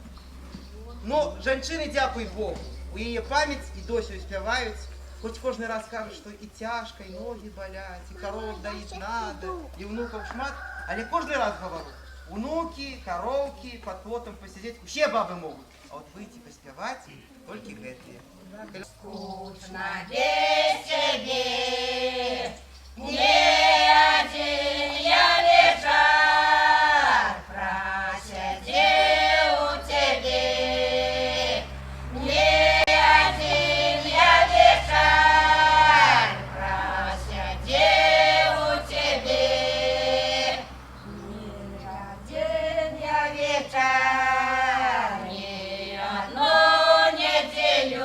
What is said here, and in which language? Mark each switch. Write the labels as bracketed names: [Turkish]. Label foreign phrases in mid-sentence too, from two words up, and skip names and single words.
[Belarusian] Но жанчыны, дзякуй Богу, у яе памяць і досі спяваюць, хоць кожны раз кажуць, што і цяжка, і ногі баляць, і кароў даіць надо, і внукаў шмат, але кожны раз гавару, унукі, кароўкі, пад плотам пасядзець, усе бабы могуць, а от выйти паспяваць толькі гэтыя. [Russian] Скучно без тебе, не один я вечер просидел у тебя, не один я вечер просидел у тебя, не один я вечер, ни одну неделю.